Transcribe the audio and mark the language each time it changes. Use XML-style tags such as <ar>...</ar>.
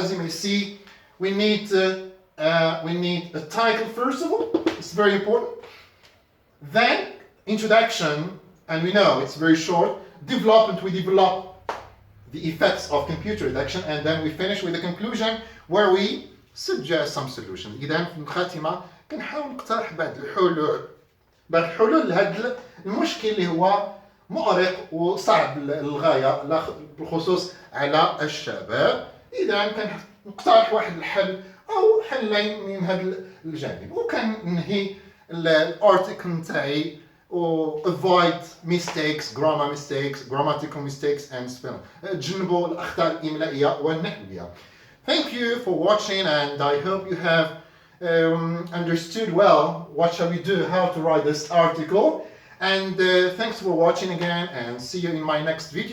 <en>As you may see, we need a title first of all. It's very important. Then introduction, and we know it's very short. Development, we develop the effects of computer addiction, and then we finish with a conclusion where we suggest some solutions.</en> <ar>إذا في الخاتمة كنحاول نقترح بعض الحلول لهذا المشكل اللي هو مؤرق وصعب للغاية بالخصوص على الشباب. إذا كنقترح واحد الحل أو حلين من هذا الجانب، وكننهي الارتيكل نتاعي</ar> <en>avoid mistakes, grammatical mistakes and spelling.</en> <ar>تجنبوا الأخطاء الإملائية والنحوية.</ar> <en>Thank you for watching, and I hope you have understood well what shall we do, how to write this article. And thanks for watching again, and see you in my next video.</en>